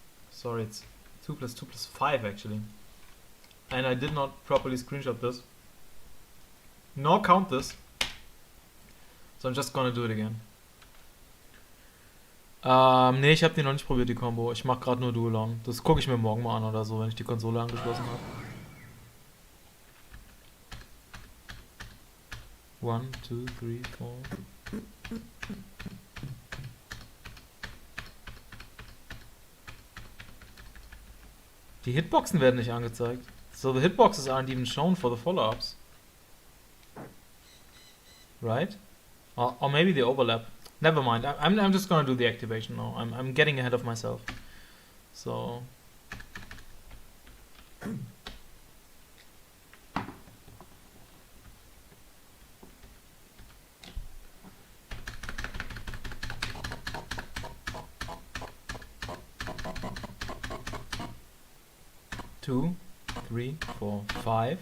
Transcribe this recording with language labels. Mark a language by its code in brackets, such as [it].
[en] Sorry, it's 2 plus 2 plus 5 actually. And I did not properly screenshot this, nor count this. So I'm just gonna do it again. [de] Nee, ich habe die noch nicht probiert, die Combo. Ich mache gerade nur Duolon. Das gucke ich mir morgen mal an oder so, wenn ich die Konsole angeschlossen habe. [en] 1, 2, 3, 4. [de] Die Hitboxen werden nicht angezeigt. [en] So the hitboxes aren't even shown for the follow-ups. Right? Or maybe the overlap. Never mind. I'm just gonna do the activation now. I'm getting ahead of myself. So 2, 3, 4, 5.